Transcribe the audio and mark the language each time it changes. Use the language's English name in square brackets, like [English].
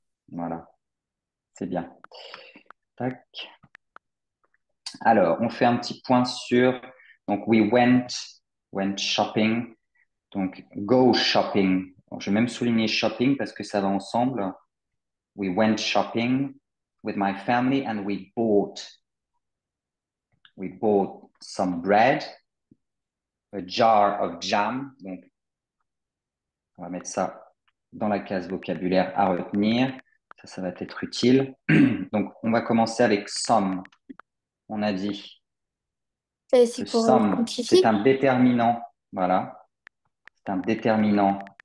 [French] Voilà. C'est bien. Tac. Alors, on fait un petit point sur. Donc, went shopping. Donc, go shopping. Alors, je vais même souligner shopping parce que ça va ensemble. [English] We went shopping with my family and we bought some bread, a jar of jam. [French] Donc, on va mettre ça dans la case vocabulaire à retenir. Ça va être utile. Donc, on va commencer avec some. On a dit C'est le pour some, c'est quantifier, un déterminant. Voilà. C'est un déterminant